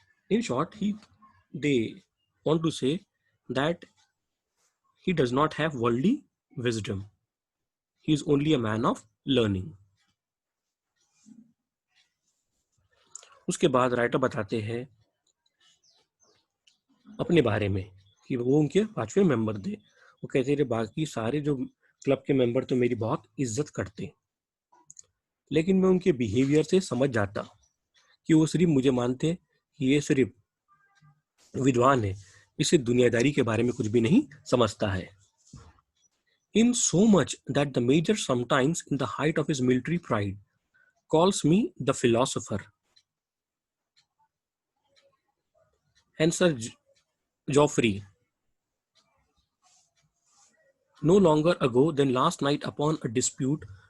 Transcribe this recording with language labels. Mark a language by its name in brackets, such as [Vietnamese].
[English] In short, they want to say that he does not have worldly wisdom. He is only a man of learning. [Hindi] उसके बाद writer बताते हैं अपने बारे में कि वो उनके 5वें मेंबर थे। वो कहते थे बाकी सारे जो क्लब के मेंबर तो मेरी बहुत इज्जत करते, लेकिन मैं उनके बिहेवियर से समझ जाता कि वो सिर्फ मुझे मानते कि ये सिर्फ विद्वान है, इसे दुनियादारी के बारे में कुछ भी नहीं समझता है। [English] In so much that the major sometimes in the height of his military pride calls me the philosopher. And Sir Geoffrey, no longer ago than last night upon a dispute